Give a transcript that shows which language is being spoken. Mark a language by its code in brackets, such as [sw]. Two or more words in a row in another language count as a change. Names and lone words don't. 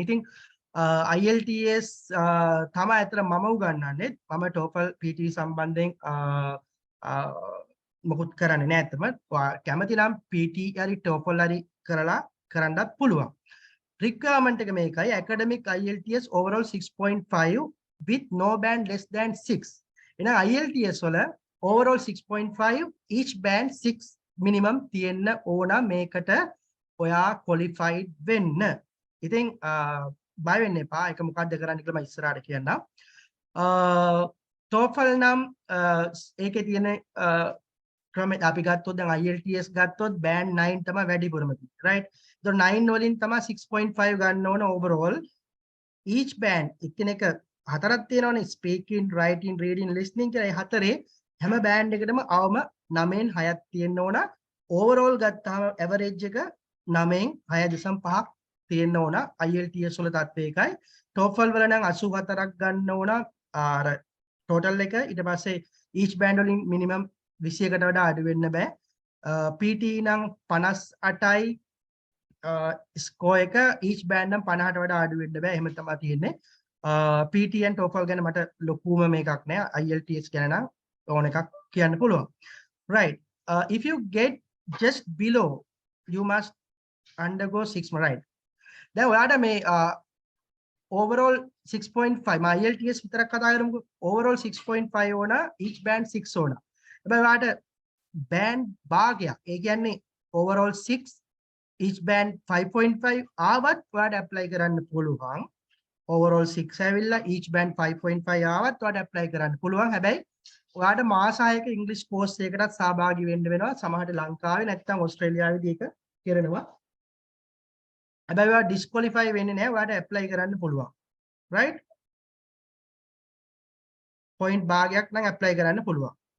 [si] ඉතින් IELTS තමයි අතර මම උගන්වන්නේ. මම TOEFL PTE සම්බන්ධයෙන් මොකුත් කරන්නේ නැහැ අතම. කැමති නම් PTE හරි TOEFL හරි කරලා කරන්නත් පුළුවන්. requirement එක මේකයි. [en] academic IELTS overall 6.5 with no band less than 6. [si] එහෙනම් IELTS වල [en] overall 6.5 each band 6 minimum [si] තියෙන්න ඕන මේකට ඔයා qualified වෙන්න. ඉතින් බය වෙන්න එපා. ඒක මොකක්ද කරන්න කියලා මම ඉස්සරහට කියන්නම්. TOEFL නම් ඒකේ තියෙන ක්‍රම අපි ගත්තොත් දැන් IELTS ගත්තොත් band 9 තමයි වැඩිපුරම තියෙන්නේ. right. So 9 වලින් තමයි 6.5 ගන්න ඕන overall. [en] each band [si] එකිනෙක හතරක් තියෙනවනේ, [en] speaking, writing, reading, listening කියලා. [si] ඒ හතරේ හැම බෑන්ඩ් එකකටම අවම 9න් 6ක් තියෙන්න ඕන. ඕවරෝල් ගත්තාම ඇවරේජ් එක 9න් 6.5ක් තියෙන්න ඕන. IELTS වල තත්ත්වය ඒකයි. TOEFL වල නම් 84ක් ගන්න ඕන. අර ටෝටල් එක. ඊට පස්සේ [en] each band [si] වලින් minimum 21කට වඩා අඩු වෙන්න බෑ. PTE නම් 58යි score එක. [en] each band [si] නම් 50ට වඩා අඩු වෙන්න බෑ. එහෙම තමයි තියෙන්නේ. PTE and TOEFL ගැන මට ලොකුම මේකක් නෑ. IELTS ගැන නම් ඕන එකක් කියන්න පුළුවන්. right. [en] If you get just below you must undergo 6 right. [si] දැන් ඔයාට මේ overall 6.5 මා IELTS විතරක් කතා කරමුකෝ. overall 6.5 ඕන, [en] each band 6 [si] ඕන. හැබැයි ඔයාට band භාගයක්, ඒ කියන්නේ [en] overall 6 each band 5.5 [si] ආවත් ඔයාට apply කරන්න පුළුවන්. overall 6 ඇවිල්ලා [en] each band 5.5 [si] ආවත් ඔයාට apply කරන්න පුළුවන්. හැබැයි ඔයාට මාස 6ක ඉංග්‍රීසි කෝස් එකකටත් සහභාගී වෙන්න වෙනවා. සමහරට ලංකාවේ නැත්නම් ඕස්ට්‍රේලියාවේදී ඒක කරනවා. හැබැයි ඔයා ඩිස්ක්වොලිෆයි වෙන්නේ නැහැ. ඔයාට ඇප්ලයි කරන්න පුළුවන්. right. පොයින්ට් භාගයක් නම් ඇප්ලයි කරන්න පුළුවන්.